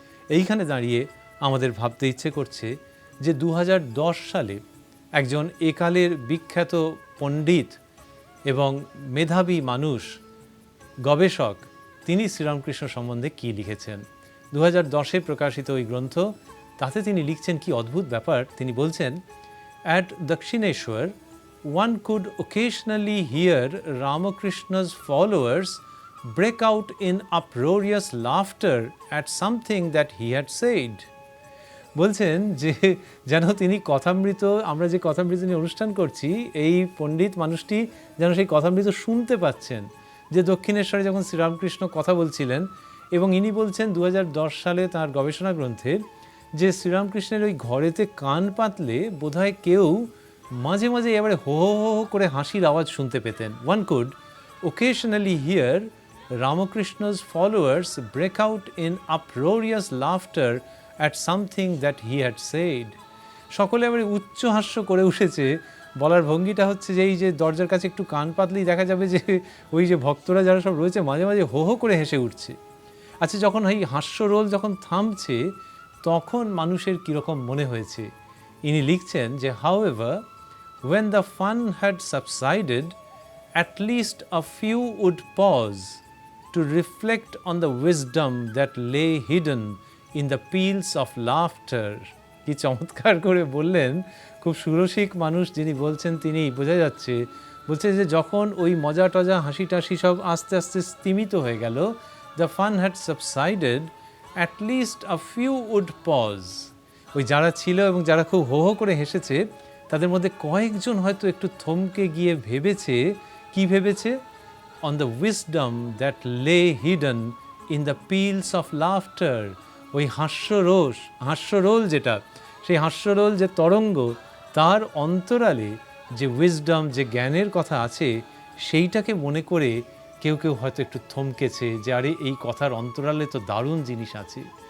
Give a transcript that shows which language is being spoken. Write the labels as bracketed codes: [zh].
[bn] এইখানে দাঁড়িয়ে আমাদের ভাবতে ইচ্ছে করছে যে 2010 সালে একজন একালের বিখ্যাত পণ্ডিত এবং মেধাবী মানুষ, গবেষক, তিনি শ্রীরামকৃষ্ণ সম্বন্ধে কি লিখেছেন। 2010-এ প্রকাশিত ওই গ্রন্থ, তাতে তিনি লিখছেন কি অদ্ভুত ব্যাপার। তিনি বলছেন, [en] At Dakshineshwar, one could occasionally hear Ramakrishna's followers break out in uproarious laughter at something that he had said. [bn] বলছেন যে যেন তিনি কথামৃত, আমরা যে কথামৃত নিয়ে অনুষ্ঠান করছি, এই পণ্ডিত মানুষটি যেন সেই কথামৃত শুনতে পাচ্ছেন, যে দক্ষিণেশ্বরে যখন শ্রীরামকৃষ্ণ কথা বলছিলেন। এবং ইনি বলছেন 2010 সালে তাঁর গবেষণা গ্রন্থে যে শ্রীরামকৃষ্ণের ওই ঘরেতে কান পাতলে বোধহয় কেউ মাঝে মাঝে এবারে হো হো হো করে হাসির আওয়াজ শুনতে পেতেন। [en] One could occasionally hear Ramakrishna's followers break out in uproarious laughter at something that he had said. [bn] সকলে এবারে উচ্চ হাস্য করে উঠেছে। বলার ভঙ্গিটা হচ্ছে যে এই যে দরজার কাছে একটু কান পাতলেই দেখা যাবে যে ওই যে ভক্তরা যারা সব রয়েছে মাঝে মাঝে হো হো করে হেসে উঠছে। আচ্ছা, যখন এই হাস্যরোল যখন থামছে, তখন মানুষের কীরকম মনে হয়েছে? ইনি লিখছেন যে [en] however, when the fun had subsided, at least a few would pause to reflect on the wisdom that lay hidden in the peals of laughter. [bn] কি চমৎকার করে বললেন, খুব সুরসিক মানুষ যিনি বলছেন, তিনি বোঝা যাচ্ছে। বলছে যে যখন ওই মজা টজা হাসি টাসি সব আস্তে আস্তে স্তিমিত হয়ে গেল, [en] the fun had subsided, at least a few would pause. [bn] ওই যারা ছিল এবং যারা খুব হো হো করে হেসেছে, তাদের মধ্যে কয়েকজন হয়তো একটু থমকে গিয়ে ভেবেছে। কি ভেবেছে? [en] on the wisdom that lay hidden in the peals of laughter. [bn] ওই হাস্যরোল যেটা, সেই হাস্যরোল যে তরঙ্গ, তার অন্তরালে যে উইজডম, যে জ্ঞানের কথা আছে, সেইটাকে মনে করে কেউ কেউ হয়তো একটু থমকেছে যে আরে এই কথার অন্তরালে তো দারুণ জিনিস আছে।